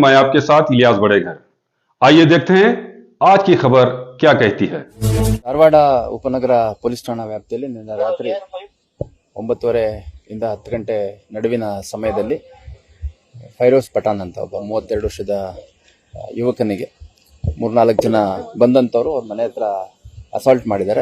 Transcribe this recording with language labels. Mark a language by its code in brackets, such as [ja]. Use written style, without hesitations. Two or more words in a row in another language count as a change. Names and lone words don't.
[hi] मैं आपके साथ इलियास बड़ेघर। आइए देखते हैं आज की खबर क्या कहती है। [kn] ಧಾರವಾಡ ಉಪನಗರ ಪೊಲೀಸ್ ಠಾಣಾ ವ್ಯಾಪ್ತಿಯಲ್ಲಿ ನಿನ್ನೆ ರಾತ್ರಿ 9:30 ಇಂದ 10 ಗಂಟೆ ನಡುವಿನ ಸಮಯದಲ್ಲಿ ಫೈರೋಜ್ ಪಠಾಣ್ ಅಂತ ಒಬ್ಬ 32 ವರ್ಷದ ಯುವಕನಿಗೆ 3-4 ಜನ ಬಂದಂತವರು ಅವ್ರ ಮನೆ ಹತ್ರ ಅಸಾಲ್ಟ್ ಮಾಡಿದ್ದಾರೆ.